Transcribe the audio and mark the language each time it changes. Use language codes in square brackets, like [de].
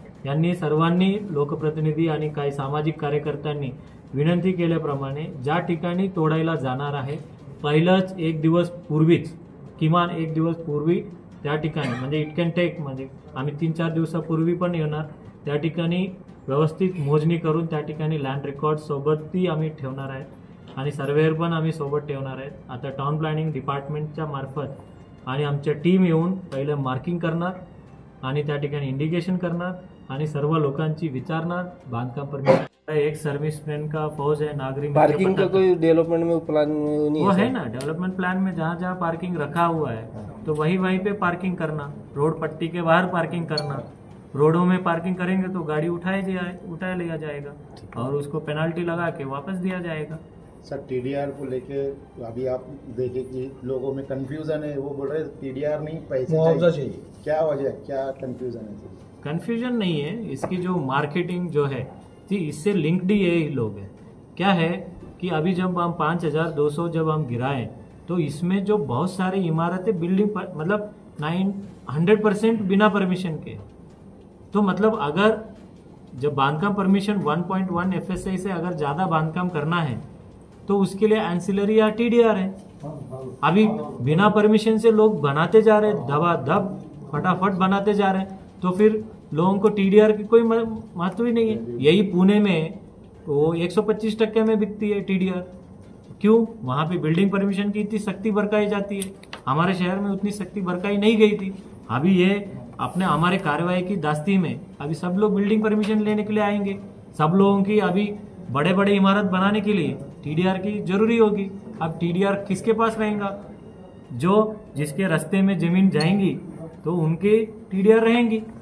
[mr] यांनी सर्वांनी लोकप्रतिनिधी आणि काही सामाजिक कार्यकर्त्यांनी विनंती केल्याप्रमाणे ज्या ठिकाणी तोडायला जाणार आहे, पहिलाच एक दिवस पूर्वीच, किमान एक दिवस पूर्वी त्या ठिकाणी, म्हणजे [en] it can take, [mr] म्हणजे आम्ही 3-4 दिवसापूर्वी पण येणार, त्या ठिकाणी व्यवस्थित मोजणी करून त्या ठिकाणी लँड रेकॉर्ड सोबतही आम्ही ठेवणार आहे आणि सर्वेअर पण आम्ही सोबत ठेवणार आहेत। आता टाउन प्लॅनिंग डिपार्टमेंटच्या मार्फत आणि आमच्या टीम येऊन पहिलं मार्किंग करणार आणि त्या ठिकाणी इंडिकेशन करणार आणि सर्व लोकांची विचारणार, बांधकाम परमिट [hi] एक सर्विसमैन का फौज है, [mr] नागरिक [hi] पार्किंग का कोई डेवलपमेंट में प्लान नहीं वो है ना, डेवलपमेंट प्लान में जहाँ जहाँ पार्किंग रखा हुआ है तो वहीं पे पार्किंग करना, रोड पट्टी के बाहर पार्किंग करना। रोडों में पार्किंग करेंगे तो गाड़ी उठाया लिया जाएगा और उसको पेनल्टी लगा के वापस दिया जाएगा। सर TDR को लेके अभी आप देखें कि लोगों में कंफ्यूजन है, वो बोल रहे हैं TDR नहीं पैसे चाहिए, क्या वजह, क्या कंफ्यूजन है? कंफ्यूजन नहीं है, इसकी जो मार्केटिंग जो है जी इससे लिंक्ड ही ये लोग हैं। क्या है कि अभी जब हम 5200 जब हम गिराएं तो इसमें जो बहुत सारी इमारतें बिल्डिंग पर मतलब 100% बिना परमिशन के, तो मतलब अगर जब बांधकाम परमिशन 1.1 FSI से अगर ज़्यादा बांधकाम करना है तो उसके लिए एंसिलरी या TDR है। अभी बिना परमिशन से लोग बनाते जा रहे हैं, धबाधब फटाफट बनाते जा रहे हैं, तो फिर लोगों को TDR की कोई महत्व ही नहीं है। यही पुणे में वो 125% में बिकती है TDR। क्यों? वहाँ पे बिल्डिंग परमिशन की इतनी सख्ती बरकाई जाती है, हमारे शहर में उतनी सख्ती बरकाई नहीं गई थी। अभी ये अपने हमारे कार्यवाही की दास्ती में अभी सब लोग बिल्डिंग परमिशन लेने के लिए आएंगे। सब लोगों की अभी बड़े बड़े इमारत बनाने के लिए TDR की जरूरी होगी। अब TDR किसके पास रहेगा? जो जिसके रास्ते में जमीन जाएंगी तो उनके TDR रहेंगी।